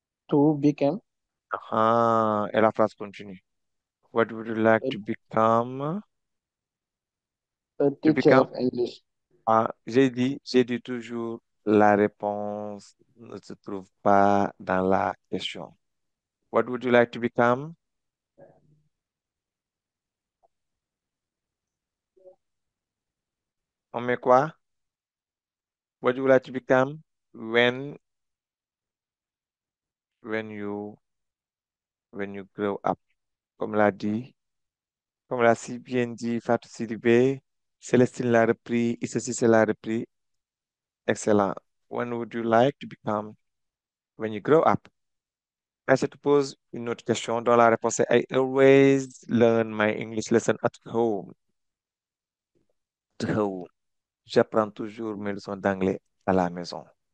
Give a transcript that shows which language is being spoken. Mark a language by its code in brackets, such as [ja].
[en] to become [fr] Ah, et la phrase continue. [en] What would you like a, to become? a To become. of English. [fr] Ah, j'ai dit toujours, la réponse ne se trouve pas dans la question. [en] What would you like to become? [fr] On met quoi? [en] What would you like to become when when you when you grow up? [fr] Comme l'a dit, comme l'a si bien dit Fatou Sidibé, Célestine l'a repris, Issa c'est l'a repris. Excellent. [en] When would you like to become when you grow up? [fr] Je te pose une autre question dont la réponse est [en] I always learn my English lesson at home. At home. [fr] J'apprends toujours mes leçons d'anglais à la maison.